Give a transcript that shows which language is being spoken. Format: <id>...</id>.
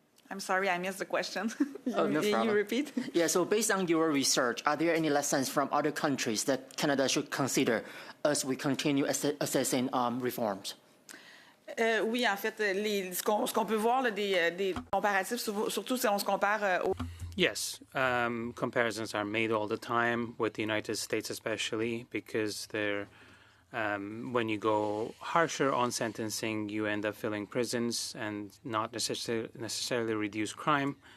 <en>I'm sorry, I missed the question. Oh, no problem. You repeat? Yeah, so based on your research, are there any lessons from other countries that Canada should consider as we continue assessing reforms?</en> <fr>Oui, en fait, ce qu'on peut voir là, des comparatifs, surtout si on se compare au...</fr> <en>Yes, comparisons are made all the time with the United States, especially because they're when you go harsher on sentencing, you end up filling prisons and not necessarily reduce crime.</en>